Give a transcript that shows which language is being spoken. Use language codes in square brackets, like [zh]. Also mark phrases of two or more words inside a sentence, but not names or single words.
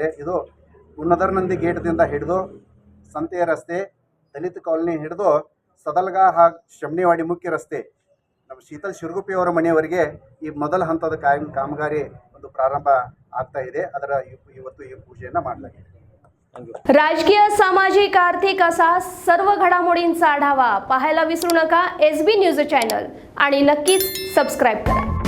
[kn] ಇದು ಗುಣಧರ್ ನಂದಿ ಗೇಟ್ದಿಂದ ಹಿಡಿದು ಸಂತೆಯ ರಸ್ತೆ, ದಲಿತ ಕಾಲನಿ ಹಿಡಿದು ಸದಲ್ಗಾ ಹಾಗೂ ಶಮನೇವಾಡಿ ಮುಖ್ಯ ರಸ್ತೆ ನಮ್ಮ ಶೀತಲ್ ಶಿರ್ಗುಪ್ಪಿ ಅವರ ಮನೆಯವರೆಗೆ ಈ ಮೊದಲ ಹಂತದ ಕಾಮಗಾರಿ ಒಂದು ಪ್ರಾರಂಭ ಆಗ್ತಾ ಇದೆ. ಅದರ ಇವತ್ತು ಈ ಪೂಜೆಯನ್ನು ಮಾಡಲಾಗಿದೆ. [mr] राजकीय, सामाजिक, आर्थिक असा सर्व घडामोडींचा आढावा पाहायला विसरू नका SB न्यूज चॅनल आणि नक्कीच सबस्क्राईब करा.